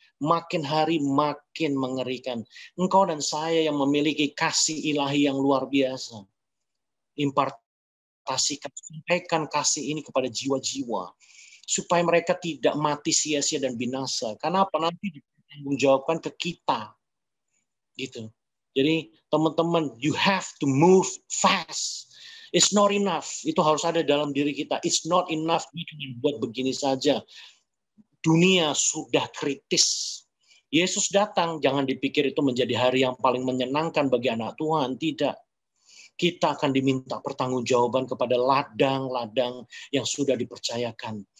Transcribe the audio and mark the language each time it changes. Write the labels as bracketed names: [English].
[Indonesian] Makin hari makin mengerikan. Engkau dan saya yang memiliki kasih ilahi yang luar biasa. Impartasikan, sampaikan kasih ini kepada jiwa-jiwa. Supaya mereka tidak mati sia-sia dan binasa. Karena apa? Nanti ditanggungjawabkan ke kita. Gitu. Jadi teman-teman, [English] you have to move fast. It's not enough. [Indonesian] Itu harus ada dalam diri kita. [English] It's not enough [Indonesian] cuma buat begini saja. Dunia sudah kritis. Yesus datang, jangan dipikir itu menjadi hari yang paling menyenangkan bagi anak Tuhan. Tidak. Kita akan diminta pertanggungjawaban kepada ladang-ladang yang sudah dipercayakan.